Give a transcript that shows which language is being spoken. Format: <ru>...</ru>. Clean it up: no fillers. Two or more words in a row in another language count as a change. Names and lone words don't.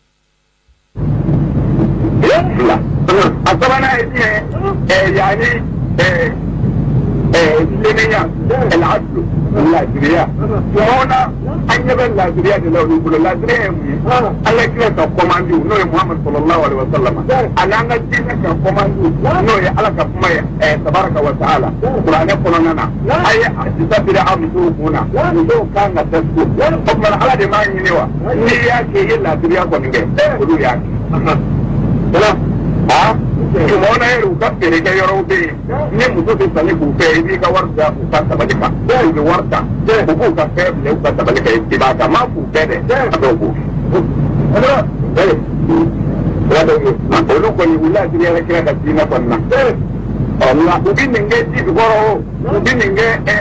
<bm>a sabanan ye jumɛn yanni silemiya العدل laadiriya ɲɔgɔnna an ɲɛ bɛ laadiriya de la olu bolo laadiriya ye mun ye ala kira ka kɔmandiw n'o ye Muhammad</bm> <ar>صلى الله عليه وسلم</ar> <bm>ani an ka diinɛ ka kɔmandiw n'o ye ala ka kuma ye</bm> <ar>تبارك وتعالى</ar> <bm>kuranɛ kɔnɔna na a ye a disabiri a musow kun na musow kan ka datugu o tuma ala de b'a ɲini wa n'i y'a kɛ i ye laadiriya kɔni kɛ olu y'a kɛ ɲumanna yɛrɛ u ka feerekɛ yɔrɔw bɛ yen ni muso bɛ sanni k'u fɛ i b'i ka wari da u ka sabali kan u bɛ wari ta u b'u ka fɛn bila u ka sabali kan i b'a kan maa k'u bɛɛ dɛ a dɔw b'u olu kɔni u laadiri yɛrɛ kira ka diinɛ kɔni na nka u bɛ nin kɛ ji kɔrɔ u bɛ nin kɛ.</bm>